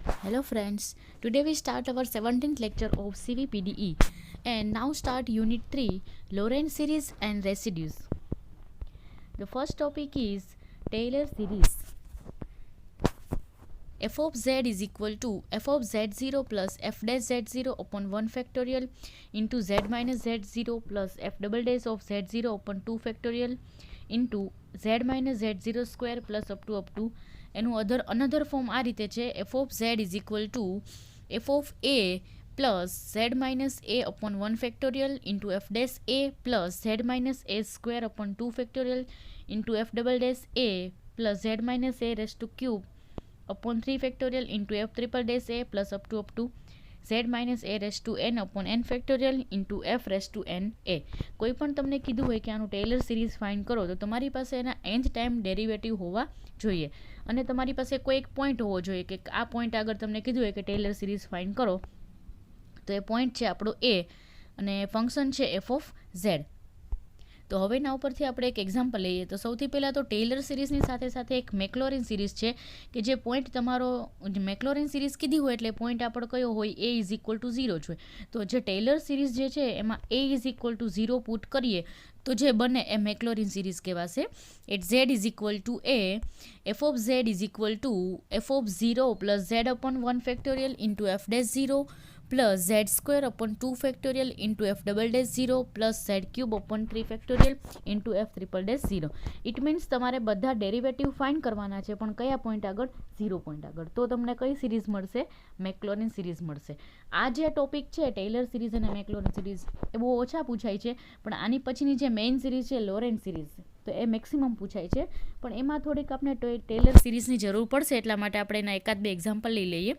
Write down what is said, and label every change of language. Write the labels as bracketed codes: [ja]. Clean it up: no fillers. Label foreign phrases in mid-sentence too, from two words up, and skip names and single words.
[en] Hello friends, today we start our 17th lecture of CVPDE and now start Unit 3 Lorentz series and residues. The first topic is Taylor series. F of z is equal to f of z0 plus f dash z0 upon 1 factorial into z minus z0 plus f double dash of z0 upon 2 factorial into z minus z0 square plus up to એનું another form [gu] આ રીતે છે [en] f of z is equal to f of a plus z minus a upon 1 factorial into f dash a plus z minus a square upon 2 factorial into f double dash a plus z minus a raised to cube upon 3 factorial into f triple dash a plus up to z minus a raised to n upon n factorial into f raised to n a. [gu] કોઈ પણ તમને કીધું હોય કે આનું ટેલર સિરીઝ ફાઇન્ડ કરો તો તમારી પાસે એના nth ટાઈમ ડેરિવેટિવ હોવા જોઈએ અને તમારી પાસે કોઈ એક પોઈન્ટ હોવો જોઈએ કે આ પોઈન્ટ આગળ તમને કીધું હોય કે ટેલર સિરીઝ ફાઇન્ડ કરો તો એ પોઈન્ટ છે આપણો a અને ફંક્શન છે f of z. તો હવે એના ઉપરથી આપણે એક એક્ઝામ્પલ લઈએ તો સૌથી પહેલાં તો ટેલર સિરીઝની સાથે સાથે એક મેક્લોરિન સિરીઝ છે કે જે પોઈન્ટ તમારો મેક્લોરિન સિરીઝ કીધી હોય એટલે પોઈન્ટ આપણો કયો હોય [en] a is equal to 0 [gu] છે. તો જે ટેલર સિરીઝ જે છે એમાં [en] a is equal to 0 [gu] પુટ કરીએ તો જે બને એ મેક્લોરિન સિરીઝ કહેવાશે. [en] at z is equal to a f of z is equal to f of 0 plus z upon 1 factorial into f dash 0 plus z square upon 2 factorial into f double dash 0 plus z cube upon 3 factorial into f triple dash 0. It means [gu] તમારે બધા ડેરિવેટિવ ફાઇન્ડ કરવાના છે પણ કયા પોઈન્ટ આગળ 0 પોઈન્ટ આગળ. તો તમને કઈ સિરીઝ મળશે? મેક્લોરિન સિરીઝ મળશે. આ જે ટોપિક છે ટેલર સિરીઝ અને મેક્લોરિન સિરીઝ એ બહુ ઓછા પૂછાય છે પણ આની પછીની જે મેઇન સિરીઝ છે લોરેન્ટ્ઝ સિરીઝ તો એ મેક્સિમમ પૂછાય છે પણ એમાં થોડીક આપણે ટેલર સિરીઝની જરૂર પડશે એટલા માટે આપણે એના એકાદ બે એક્ઝામ્પલ લઈ લઈએ.